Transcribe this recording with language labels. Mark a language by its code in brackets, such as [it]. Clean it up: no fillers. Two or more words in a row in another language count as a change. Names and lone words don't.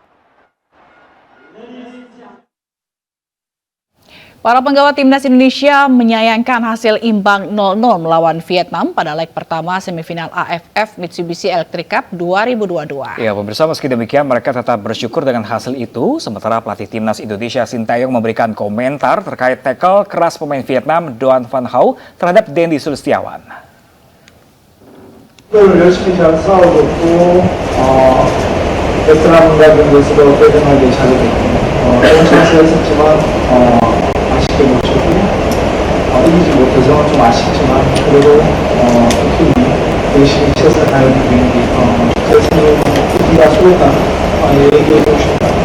[id] Para penggawa timnas Indonesia menyayangkan hasil imbang 0-0 melawan Vietnam pada leg pertama semifinal AFF Mitsubishi Electric Cup 2022. Ya, pemirsa, meski demikian mereka tetap bersyukur dengan hasil itu. Sementara pelatih timnas Indonesia Sintayong memberikan komentar terkait tackle keras pemain Vietnam Duan Van Hau terhadap Dendi Sulistiawan. [ko] 열심히 잘 싸워줬고 베트남과 경기에서도 빼앗기게 잘해줬고 좋은 찬스였었지만 아쉽게 못 쳤고 이기지 못해서 좀 아쉽지만 그래도 팀이 열심히 최선을 다하는 경기 그래서 우리가 수고했다 얘기해주고 싶다.